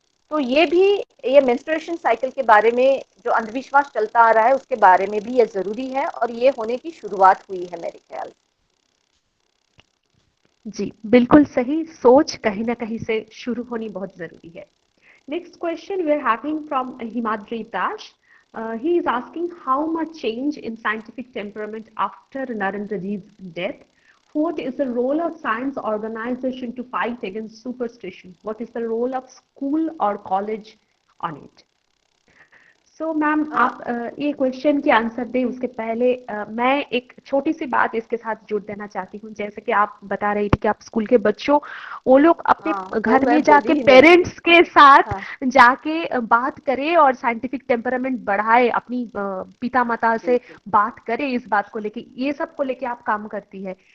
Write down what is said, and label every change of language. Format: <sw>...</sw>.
<hi>तो ये menstruation cycle के बारे में जो अंधविश्वास चलता आ रहा है उसके बारे में भी ये जरूरी है, और ये होने की शुरुआत हुई है मेरे ख्याल से। जी बिल्कुल सही, सोच कहीं ना कहीं से शुरू होनी बहुत जरूरी है।</hi> <en>Next question we are having from Himadri Das. He is asking how much change in scientific temperament after Narendraji's death. What is the role of science organization to fight against superstition? What is the role of school or college on it?</en> <hi>So ma'am आप ये question के answer दें उसके पहले मैं एक छोटी सी बात इसके साथ जोड़ देना चाहती हूँ। जैसे कि आप बता रही थी कि आप स्कूल के बच्चों, वो लोग अपने घर में जाके पेरेंट्स के साथ जाके बात करें और साइंटिफिक टेम्परामेंट बढ़ाए, अपनी पिता माता से बात करें इस बात को लेके, ये सब को लेके आप काम करती है।</hi>